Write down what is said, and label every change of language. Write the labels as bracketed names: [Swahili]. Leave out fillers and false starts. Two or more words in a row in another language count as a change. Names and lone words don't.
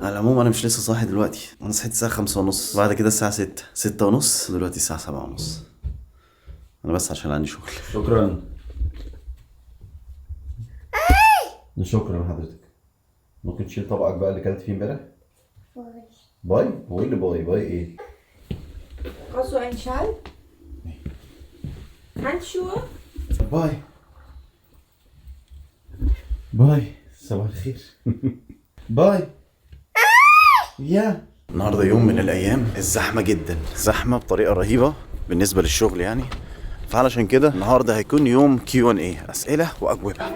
[Arabic] على العموم انا مش لسه صاحي دلوقتي، انا صحيت الساعة 5:30، بعد كده الساعة 6:30، دلوقتي الساعة 7:30. انا بس عشان عندي شغل. شكرا حضرتك. ممكن تشيل طبقك بقى اللي كلت فيه امبارح؟ باي. هو ايه اللي باي ايه؟ [German] Brauchst du einen Schal? Nee. Handschuhe? [Arabic] باي صباح الخير. باي. يا النهارده يوم من الايام الزحمه جدا، زحمه بطريقه رهيبه بالنسبه للشغل يعني. فعلشان كده النهارده هيكون يوم Q&A، اسئله واجوبه.